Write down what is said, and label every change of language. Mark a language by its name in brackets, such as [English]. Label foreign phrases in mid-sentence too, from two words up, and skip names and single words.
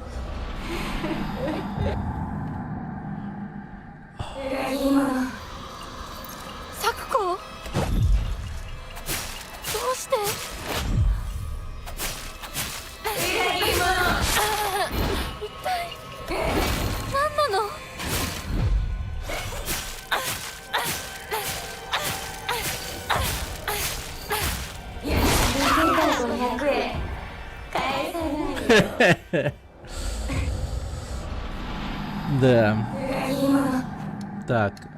[Russian] Сакуко? [Japanese] どうして？一体何なの？ [Russian] Да. Так.